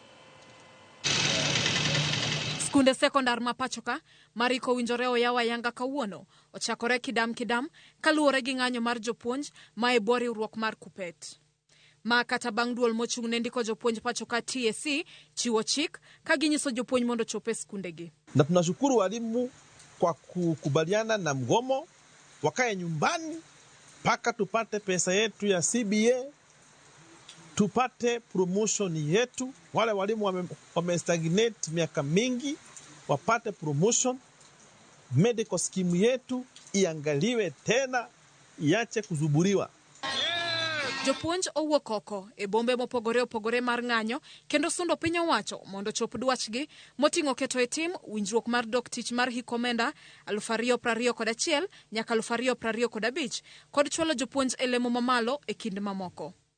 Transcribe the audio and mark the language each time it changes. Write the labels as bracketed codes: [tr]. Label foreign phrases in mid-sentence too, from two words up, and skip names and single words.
[luo] Skunde sekondar ma pachoka mariko winjore oyaw ayanga kawuono ochakore kidam kaluwore gi ng'anyo mar jopuonj ma e bwo riwruok mar KUPPET. Ma kata bang' duol mochung'ne ndiko jopuonj pachoka TSC chiwo chik ka ginyiso jopuonj mondo chope skundegi. [sw] Na tunashukuru walimu kwa kukubaliana na mgomo, wakae nyumbani mpaka tupate pesa yetu ya CBA, tupate promotion yetu. Wale walimu wamestagnate miaka mingi wapate promotion. [en] Medical scheme [sw] yetu iangaliwe tena, iache kuzuburiwa. [luo] Jopuonj owuok oko e bombe mopogore opogore mar ng'anyo kendo sundo piny owacho mondo chop dwachgi moting'o keto e tim winjruok mar dok tich mar hik omenda 2021 nyaka 2025 kod chwalo jopuonj e lemo mamalo e kind mamoko.